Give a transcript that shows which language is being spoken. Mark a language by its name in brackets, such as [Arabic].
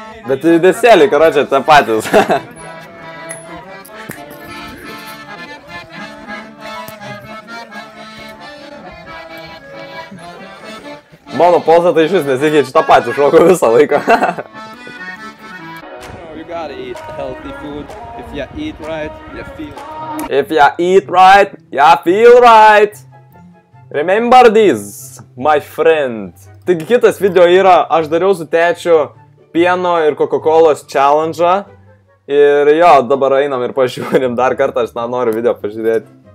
[Lithuanian] Bet judesėlį, karočią, tą patys. Mano poza tai iš vis nesikeičia, tą patį šokau visą laiką. [English] You gotta eat healthy food. If you eat right, you feel. If you eat right, you feel right. Remember this, my friend. [Lithuanian] Taigi kitas video yra, aš dariau su tėčiu pieno ir Coca-Colos challenge'ą. Ir jo, dabar einam ir pažiūrim dar kartą, aš noriu video pažiūrėti.